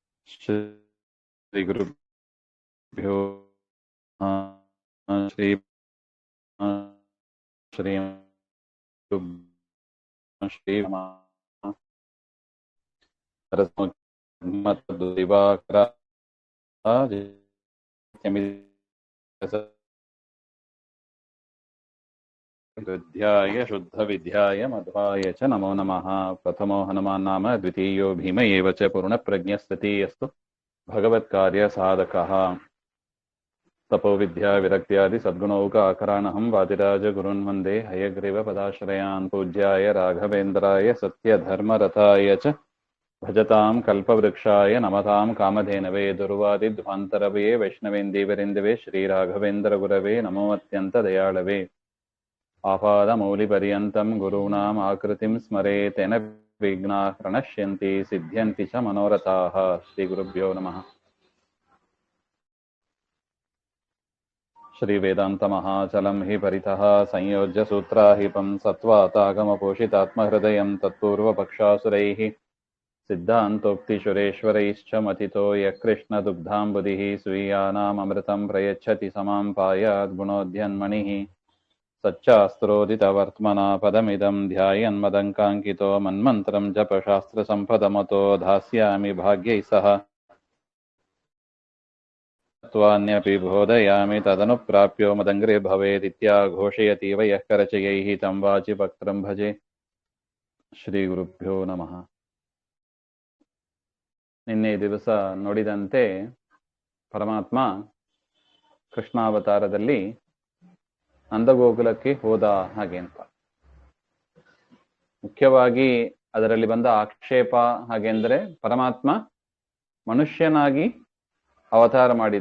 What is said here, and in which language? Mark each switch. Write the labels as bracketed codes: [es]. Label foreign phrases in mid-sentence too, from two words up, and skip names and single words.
[sa] ಶ್ರೀ ಗುರುಭ್ಯೋ ಶ್ರೀ ಶ್ರೀ ಶ್ರೀ ದಿವಾಕರ ವಿದ್ಯಾಯ ಶುದ್ಧ ವಿದ್ಯಾಯ ಮಧ್ವಾಯ ಚ ನಮೋ ನಮಃ. ಪ್ರಥಮೋ ಹನುಮಾನ್ ನಾಮ ದ್ವಿತೀಯೋ ಭೀಮ ಏವ ಚ ಪೂರ್ಣ ಪ್ರಜ್ಞಸ್ತತೀಯಸ್ತು ಭಗವತ್ಕಾರ್ಯ ಸಾಧಕಃ. ತಪೋ ವಿದ್ಯಾ ವಿರಕ್ತ್ಯಾದಿ ಸದ್ಗುಣೌಕ ಆಕರಾಣಹಂ ವಾದಿರಾಜ ಗುರುನ್ ವಂದೇ ಹಯಗ್ರೀವ ಪದಾಶ್ರಯಾನ್. ಪೂಜ್ಯಾಯ ರಾಘವೇಂದ್ರಾಯ ಸತ್ಯ ಧರ್ಮರಥಾಯ ಚ ಭಜತಾಂ ಕಲ್ಪವೃಕ್ಷಾಯ ನಮತಾಂ ಕಾಮಧೇನವೇ. ದುರ್ವಾದಿ ಧ್ವಾಂತರವೇ ವೈಷ್ಣವೇಂದೀವರಿಂದವೇ ಶ್ರೀ ರಾಘವೇಂದ್ರ ಗುರವೇ ನಮೋ ಅತ್ಯಂತ ದಯಾಳವೇ. ಆಪಾದಮೌಲಿಪರ್ಯಂತಂ ಗುರೂಣಾಂ ಆಕೃತಿಂ ಸ್ಮರೇತೇನ ವಿಘ್ನಾಃ ಪ್ರಣಶ್ಯಂತಿ ಸಿದ್ಧ್ಯಂತಿ ಚ ಮನೋರಥಾಃ. ಶ್ರೀ ಗುರುಭ್ಯೋ ನಮಃ. ಶ್ರೀ ವೇದಾಂತ ಮಹಾಚಲಂ ಹಿ ಪರಿತಃ ಸಂಯೋಜ್ಯ ಸೂತ್ರಾಹಿಪಂ ಸತ್ವಾತಾಗಮಪೋಷಿತಾತ್ಮಹೃದಯಂ ತತ್ಪೂರ್ವಪಕ್ಷಾಸುರೈಃ ಸಿದ್ಧಾಂತೋಕ್ತಿಶುರೇಶ್ವರೈಶ್ಚ ಮಥಿತೋ ಯಕೃಷ್ಣ ದುಗ್ಧಾಂಬುಧಿಃ ಸ್वीयानामृतं ಪ್ರಯಚ್ಛತಿ ಸಮಾಂ ಪಾಯಾದ್ ಗುಣೋದ್ಯನ್ಮಣಿಃ. ಸಚ್ಚಾಸ್ತ್ರೋದಿತವರ್ತ್ಮನಾ ಪದಮಿದಂ ಧ್ಯಾಯನ್ಮದಂಕಾಂಕಿತೋ ಮನ್ಮಂತ್ರಂ ಜಪಶಾಸ್ತ್ರಸಂಪದಮತೋ ಧಾಸ್ಯಾಮಿ ಭಾಗ್ಯೈಃ ಸಹ ತ್ವಾನ್ಯಪಿ ಬೋಧಯಾಮಿ ತದನುಪ್ರಾಪ್ಯೋ ಮದಂಗ್ರೇ ಭವೇದಿತ್ಯಾಘೋಷಯತೀವ ಯಃ ಕರಚಯೈಃ तं ವಾಚಿ ಭಕ್ತಂ ಭಜೆ. ಶ್ರೀ ಗುರುಭ್ಯೋ ನಮಃ. [kn] ನಿನ್ನೆ ದಿವಸ ನೋಡಿದಂತೆ ಪರಮಾತ್ಮ ಕೃಷ್ಣಾವತಾರದಲ್ಲಿ ನಂದಗೋಕುಲಕ್ಕೆ ಹೋದ ಹಾಗೆ ಅಂತ. ಮುಖ್ಯವಾಗಿ ಅದರಲ್ಲಿ ಬಂದ ಆಕ್ಷೇಪ ಹಾಗೆಂದ್ರೆ ಪರಮಾತ್ಮ ಮನುಷ್ಯನಾಗಿ ಅವತಾರ ಮಾಡಿದ.